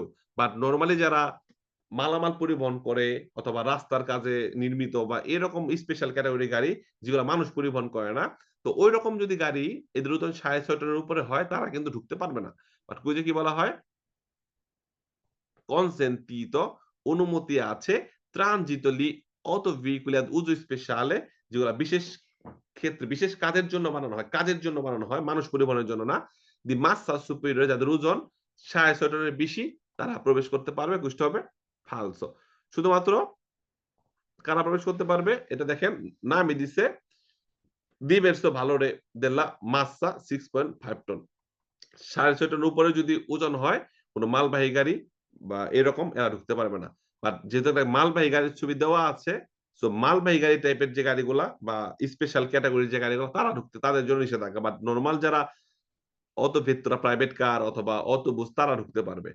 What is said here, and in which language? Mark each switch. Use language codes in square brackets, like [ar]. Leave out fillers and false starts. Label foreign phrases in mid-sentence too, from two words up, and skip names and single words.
[bn] বাট নরমালি যারা মালামাল পরিবহন করে অথবা রাস্তার কাজে নির্মিত বা এরকম [en] special category [bn] গাড়ি যেগুলা মানুষ পরিবহন করে না। তো ঐরকম যদি গাড়ি এদের ওজন ৬.৫ টনের উপরে হয় তারা কিন্তু ঢুকতে পারবে না। বাট কুইজে কি বলা হয়? consentito অনুমতি আছে [it] transito gli autoveicoli ad uso speciale [bn] যেগুলা বিশেষ ক্ষেত্রে বিশেষ কাজের জন্য বানানো হয়। কাজের জন্য বানানো হয়, মানুষ পরিবহনের জন্য না। [it] di massa superiore [bn] যাদের ওজন ৬.৫ টনের বেশি তারা প্রবেশ করতে পারবে। কুষ্ঠ হবে ফালসো। শুধুমাত্র কারা প্রবেশ করতে পারবে? এটা দেখেন নামই দিছে [it] diverso valore della massa [bn] 6.5 টন। ৬.৫ টনের উপরে যদি ওজন হয় কোন মালবাহী গাড়ি বা এরকম এরা ঢুকতে পারবে না। বাট যেহেতু একটা মালবাহী গাড়ির ছবি দেওয়া আছে, সো মালবাহী গাড়ি টাইপের যে গাড়িগুলা বা [en] special category [bn] যে গাড়িগুলো তারা তাদের জন্য নিষেধাজ্ঞা। বাট নরমাল যারা অটো ভেক্টরা [en] private car [bn] অথবা অটোবাস তারা ঢুকতে পারবে।